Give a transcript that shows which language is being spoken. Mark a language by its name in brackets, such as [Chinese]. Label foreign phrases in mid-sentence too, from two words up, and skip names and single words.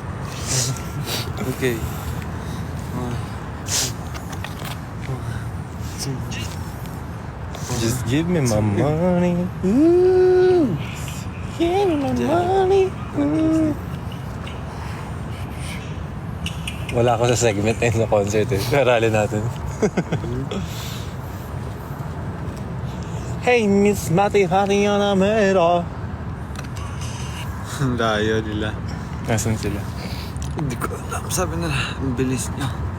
[English] Okay. Just give me my money. Ooh. Give me my money. Ooh. [Filipino] Wala ako sa segment na yun sa concert eh. Aralin natin. Hey, Miss Mati, Hati on a mero. Ang layo nila. Nasaan sila? Hindi ko alam. Sabi nila, ang bilis niya.